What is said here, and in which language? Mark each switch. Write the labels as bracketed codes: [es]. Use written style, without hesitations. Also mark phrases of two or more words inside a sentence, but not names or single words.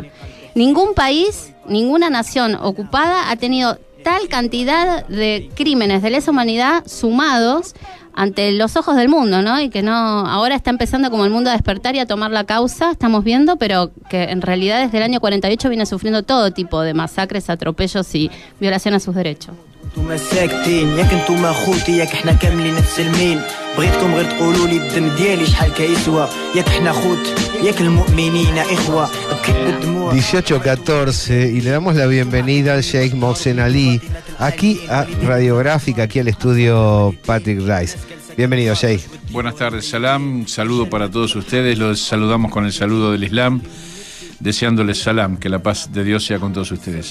[es] Ningún país, ninguna nación ocupada ha tenido tal cantidad de crímenes de lesa humanidad sumados ante los ojos del mundo, ¿no? Y que ahora está empezando como el mundo a despertar y a tomar la causa, estamos viendo, pero que en realidad desde el año 48 viene sufriendo todo tipo de masacres, atropellos y violación a sus derechos. [ar] بغيتكم غير تقولوا لي الدم ديالي شحال كيسوى ياك حنا خوت ياك المؤمنين اخوه بكيت بالدموع [es] 18:14 y le damos la bienvenida al Sheikh Mohsen Ali aquí a Radiográfica, aquí al estudio Patrick Rice. Bienvenido, Sheikh. Buenas tardes, salam, un saludo para todos ustedes, los saludamos con el saludo del Islam, deseándoles salam, que la paz de Dios sea con todos ustedes.